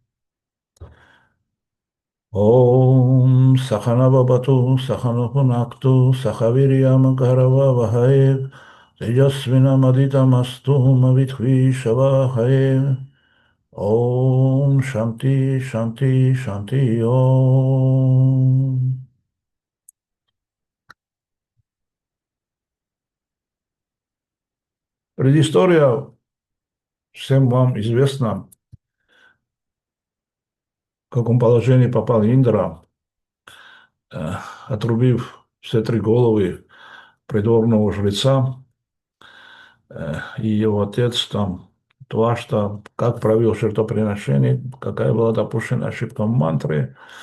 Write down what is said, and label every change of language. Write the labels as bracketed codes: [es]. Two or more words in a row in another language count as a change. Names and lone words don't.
[sa] ॐ सह नाववतु सह नौ भुनक्तु सह वीर्यं करवावहै तेजस्वि नावधीतमस्तु मा विद्विषावहै. ॐ शान्तिः, शान्तिः, शान्तिः, ॐ. [ru] Предыстория всем вам известна, в каком положении попал Индра, э, отрубив все три головы придворного жреца, и его отец там Твашта, как провел жертвоприношение, какая была допущена ошибка в мантре.